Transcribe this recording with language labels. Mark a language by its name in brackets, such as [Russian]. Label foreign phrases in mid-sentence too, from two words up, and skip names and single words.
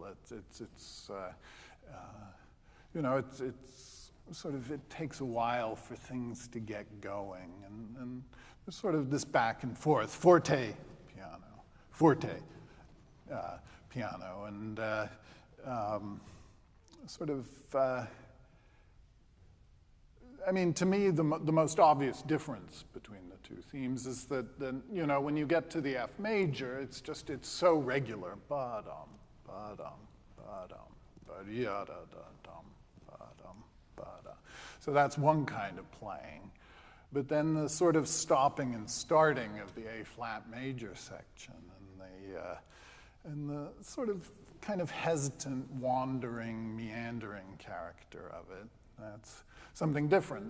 [English] It's sort of, it takes a while for things to get going, and there's sort of this back and forth, forte, piano, and sort of, I mean, to me, the most obvious difference between the two themes is that, when you get to the F major, it's so regular. Ba-dum, ba-dum, ba-dum, ba-dee-da-da-da-dum, ba-dum, ba-da. So that's one kind of playing. But then the sort of stopping and starting of the A flat major section and the sort of kind of hesitant, wandering, meandering character of it, that's something different.